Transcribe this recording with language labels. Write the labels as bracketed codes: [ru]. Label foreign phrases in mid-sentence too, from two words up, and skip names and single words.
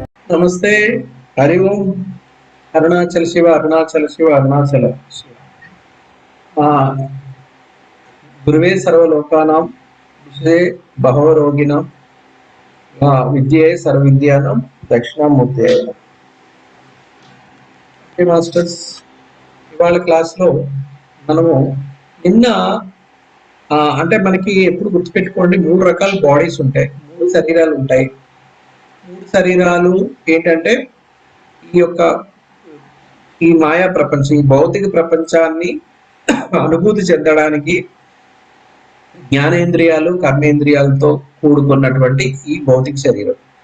[sa] नमस्ते। हरि ओम। अरुणाचल शिव, अरुणाचल शिव, अरुणाचल शिव। गुरुवे सर्वलोकानां विषये भवरोगिणां विद्ये सर्वविद्यानां दक्षिणामूर्तये नमः। [en] okay masters, [te] ఇవాళ క్లాస్లో మనము నిన్న అంటే మనకి ఎప్పుడు గుర్తుపెట్టుకోండి, 3 రకాల బాడీస్ ఉంటాయి, 3 శరీరాలు ఉంటాయి. 3 శరీరాలు ఏంటంటే ఈ మాయా ప్రపంచం, ఈ భౌతిక ప్రపంచాన్ని అనుభూతి చెందడానికి జ్ఞానేంద్రియాలు, కర్మేంద్రియాలతో కూడుకున్నటువంటి ఈ భౌతిక శరీరం.